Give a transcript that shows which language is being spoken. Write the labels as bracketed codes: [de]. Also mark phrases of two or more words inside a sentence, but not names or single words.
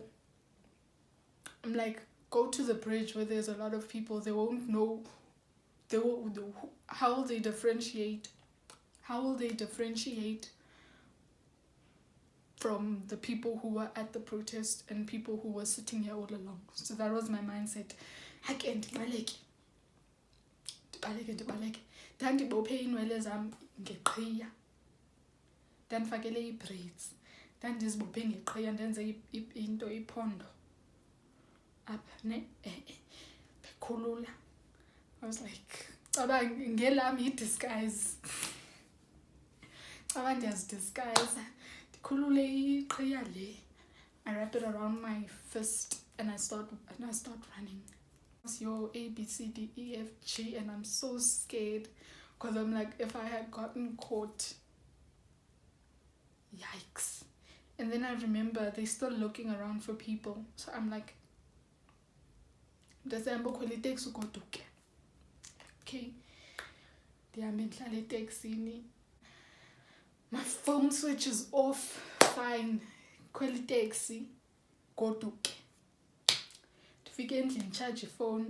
[en] I'm like, go to the bridge where there's a lot of people. They won't know. How will they differentiate? How will they differentiate from the people who were at the protest and people who were sitting here all along? So that was my mindset. I can't baleki. [xh] Ndandibophe iinwele zam ngeqhiya, ndandifakele ii-braids, ndandizibophe ngeqhiya ndenze into iphondo apha bekhulula. [en] I was like, [xh] caba ngelam yi-disguise. Caba ndiyazidisguise, ndikhulule iqhiya le. [en] I wrap it around my fist and I start running. Your A, B, C, D, E, F, G, and I'm so scared because I'm like, if I had gotten caught, yikes. And then I remember they're still looking around for people, so I'm like, okay, my phone switch is off, fine, taxi, go to and charge your phone.